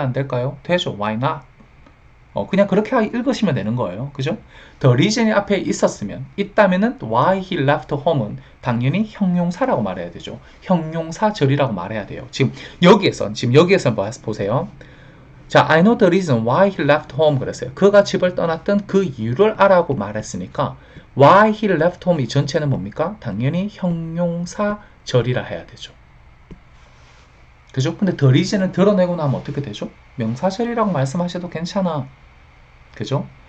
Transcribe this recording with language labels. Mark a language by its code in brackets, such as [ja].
[ko] 안 될까요? 되죠. [en] Why not? [ko] 그냥 그렇게 읽으시면 되는 거예요. 그죠? The reason이 앞에 있다면은 why he left home은 당연히 형용사라고 말해야 되죠. 형용사절이라고 말해야 돼요. 지금 여기에선 뭐 보세요. 자, [en] I know the reason why he left home [ko] 그랬어요. 그가 집을 떠났던 그 이유를 알아고 말했으니까 [en] why he left home [ko] 이 전체는 뭡니까? 당연히 형용사절이라 해야 되죠. 그죠? 근데 the reason을 드러내고 나면 어떻게 되죠? 명사절이라고 말씀하셔도 괜찮아. 그죠?